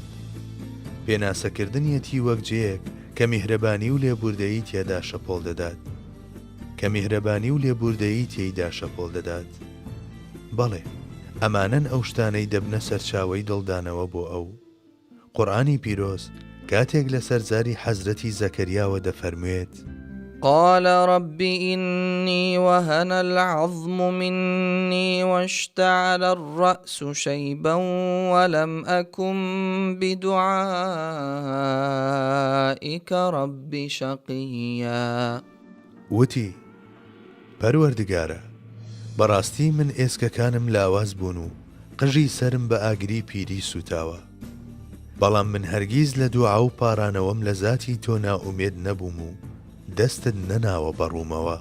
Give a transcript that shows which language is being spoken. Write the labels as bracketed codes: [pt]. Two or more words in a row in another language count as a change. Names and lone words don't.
[ckb] پێناسەکردنیەتی وەک جەیەک کە میهرەبانی و لێبوردەیی تێدا شەپۆڵ دەدات. بەڵێ، ئەمانەن ئەو شتانەی دەبنە سەرچاوەی دڵدانەوە بۆ ئەو. قورئانی پیرۆز کاتێک لە سەرزاری حەزرەتی زەکەریاوە دەفەرموێت: [ar] قال رب إني وهن العظم مني واشتعل الرأس شيبا ولم أكن بدعائك رب شقيا. [ckb] وتی: پەروەردگارە، بەڕاستی من ئێسکەکانم لاواز بوون و قژی سرم بە ئاگری پیری سوتاوە، بەڵام من هەرگیز لە دوعا و پارانەوەم لە ذاتی تۆ ناومێد نەبووم و دەستت نەناوە بەڕوومەوە.